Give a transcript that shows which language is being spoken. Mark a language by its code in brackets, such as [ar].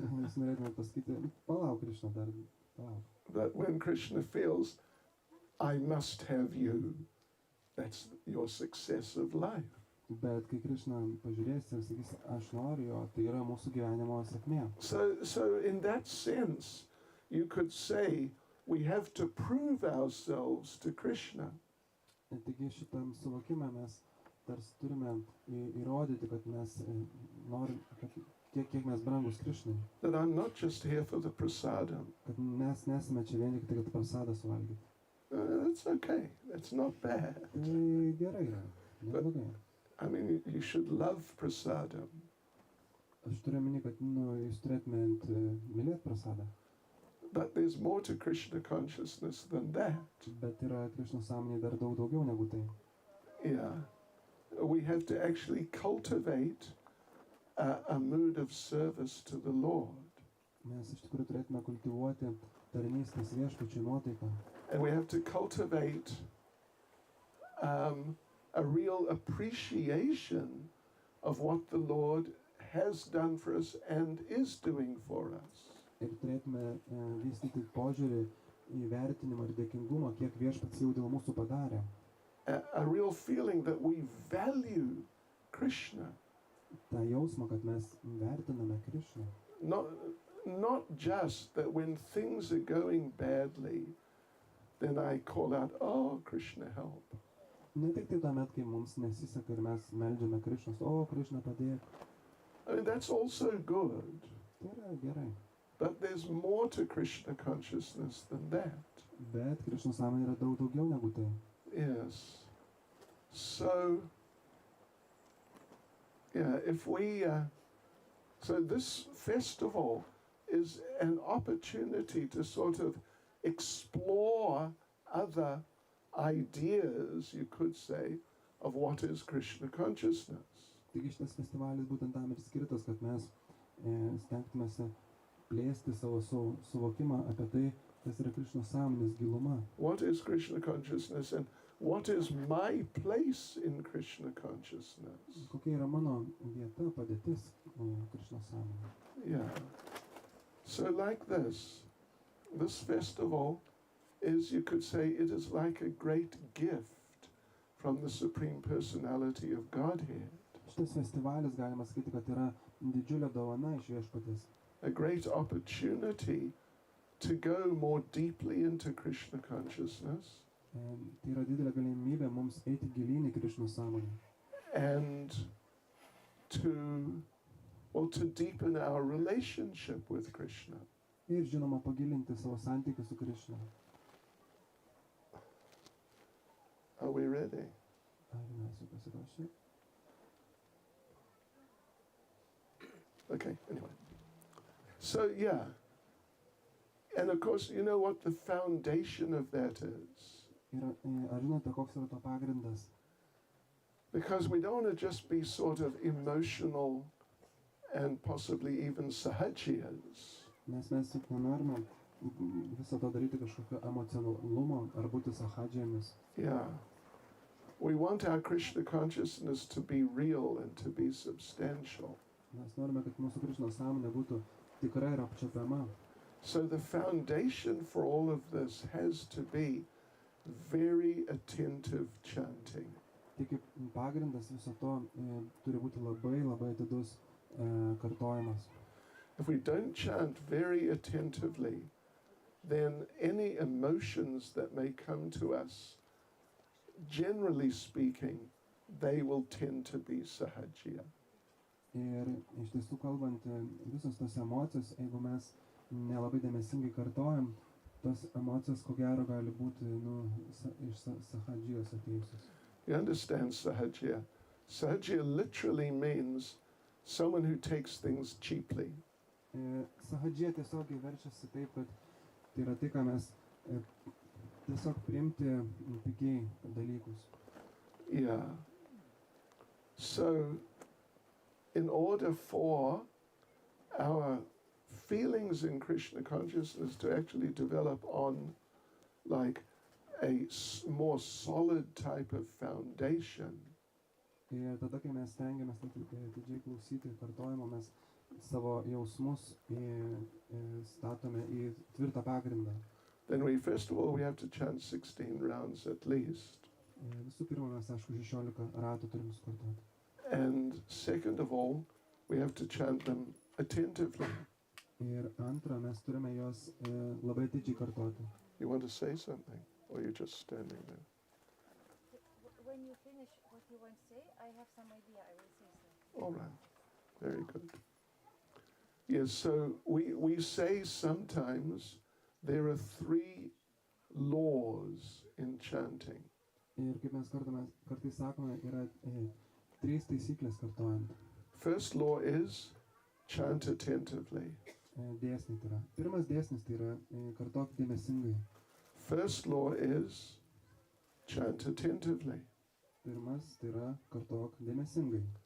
[lt] Jūs norėtumėt pasakyti, palauk, Krišna, dar palauk. [en] But when Krishna feels, I must have you, that's your success of life. [lt] Bet kai Krišna pažiūrės ir sakys, aš noriu jo, tai yra mūsų gyvenimo sėkmė. [en] So in that sense, you could say we have to prove ourselves to Krishna. [lt] Taigi šitam suvokime mes tarsi turime įrodyti, kad mes norim, kiek mes brangus Krišnai. [en] That I'm not just here for the prasadam. [lt] Kad mes nesame čia vien tik tai, kad prasadą suvalgyti. [en] That's okay. That's not bad. [lt] Tai gerai yra, neblogai. [en] I mean, you should love prasadam. [lt] Aš turiu omeny, kad jūs turėtumėt mylėti prasadą. [en] But there's more to Krishna consciousness than that. [lt] Bet yra Krišnos sąmonėje dar daugiau negu tai. [en] Yeah. We have to actually cultivate a mood of service to the Lord. [lt] Mes iš tikrųjų turėtume kultivuoti tarnystės viešpačiui nuotaiką. [en] And we have to cultivate a real appreciation of what the Lord has done for us and is doing for us. [lt] Ir turėtume vystyti požiūrį į vertinimą ir dėkingumą, kiek viešpats jau dėl mūsų padarė. [en] A real feeling that we value Krishna. [lt] tą jausmą, kad mes vertiname Krišną. [en] Not just that when things are going badly, then I call out, oh, Krishna, help. [lt] Ne tik tai tuomet, kai mums nesiseka ir mes meldžiame Krišnos, o Krišna padėk. [en] I mean, that's also good. [lt] Tai yra gerai. [en] But there's more to Krishna consciousness than that. [lt] Bet Krišnos sąmonė yra daug daugiau negu tai. [en] Yes. So, yeah, if we, so this festival is an opportunity to sort of explore other ideas, you could say, of what is Krishna consciousness. [lt] Taigi šitas festivalis būtent tam ir skirtas, kad mes stengtumėse plėsti savo suvokimą apie tai, kas yra Krišnos sąmonės giluma. [en] What is Krishna consciousness and what is my place in Krishna consciousness? [lt] Kokia yra mano vieta, padėtis Krišnos sąmonėje? [en] Yeah. So like this festival is, you could say, it is like a great gift from the Supreme Personality of Godhead. [lt] Šitas festivalis, galima sakyti, kad yra didžiulė dovana iš Viešpaties. [en] A great opportunity to go more deeply into Krishna consciousness. [lt] Tai yra didelė galimybė mums eiti gilyn į Krišnos sąmonę. [en] And to deepen our relationship with Krishna. [lt] Ir žinoma, pagilinti savo santykį su Krišna. [en] Are we ready? [lt] Ar mes jau pasiruošę? [en] Okay, anyway. So, yeah. And of course, you know what the foundation of that is? [lt] Ir ar žinote, koks yra to pagrindas? [en] Because we don't want to just be sort of emotional and possibly even sahajiyas. [lt] Mes juk nenorime visą to daryti kažkokio emocionalumo ar būti sahadžijomis. [en] Yeah. We want our Krishna consciousness to be real and to be substantial. [lt] Mes norime, kad mūsų Krišnos sąmonė būtų tikra ir apčiuopiama. [en] So the foundation for all of this has to be very attentive chanting. [lt] Tik pagrindas viso to turi būti labai atidus kartojimas. [en] If we don't chant very attentively, then any emotions that may come to us, generally speaking, they will tend to be sahajiya. [lt] Ir iš tiesų kalbant, visos tos emocijos, jeigu mes nelabai dėmesingai kartojam, tos emocijos ko gero gali būti iš sahadžijos atėjusios. [en] You understand sahajiya? Sahajiya literally means someone who takes things cheaply. [lt] Sahadžija tiesiog verčiasi taip, kad tai yra tai, ką mes tiesiog priimti pigiai dalykus. [en] Yeah. So, in order for our feelings in Krishna consciousness to actually develop on like a more solid type of foundation, [lt] Ir tada, kai mes stengiamės atidžiai klausyti kartojimo, mes savo jausmus statome į tvirtą pagrindą. [en] then first of all we have to chant 16 rounds at least. [lt] Visų pirma, mes, aišku, 16 ratų turim sukartoti. [en] And second of all, we have to chant them attentively. [lt] Ir antra, mes turime juos labai atidžiai kartoti. [en] You want to say something? Or you're just standing there? When you finish what you want to say, I have some idea. I will say something. All right. Very good. Yes, so we say sometimes there are 3 laws in chanting. [lt] Ir kaip mes kartais sakome, yra 3 taisyklės kartojant. [en] First law is chant attentively. [lt] Dėsniai tai yra. Pirmas dėsnis tai yra kartok dėmesingai. [en] First law is chant attentively. [lt] Pirmas tai yra kartok dėmesingai.